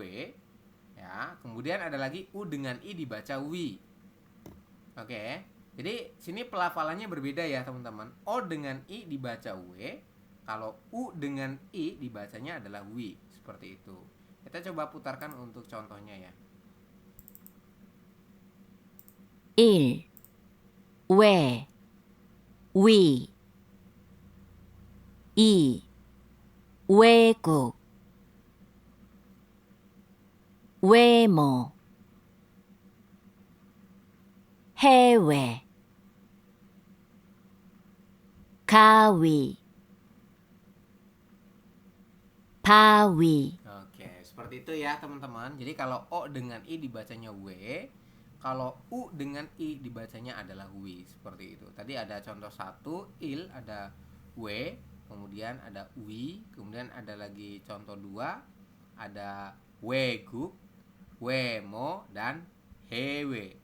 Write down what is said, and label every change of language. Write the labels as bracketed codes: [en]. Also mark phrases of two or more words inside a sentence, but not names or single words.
[id] Ya, kemudian ada lagi U dengan I dibaca wi. Oke. Jadi sini pelafalannya berbeda ya teman-teman. O dengan I dibaca W. Kalau U dengan I dibacanya adalah wi. Seperti itu. Kita coba putarkan untuk contohnya ya. 1. [ko] 왜, 위. 2. 외국, 외모. 해외, 가위, 바위. [id] Oke, seperti itu ya teman-teman. Jadi kalau O dengan I dibacanya W, kalau U dengan I dibacanya adalah wi. Seperti itu. Tadi ada contoh 1, il, ada W, kemudian ada wi, kemudian ada lagi contoh 2, ada [ko] 외국, 외모, [id] dan hewe.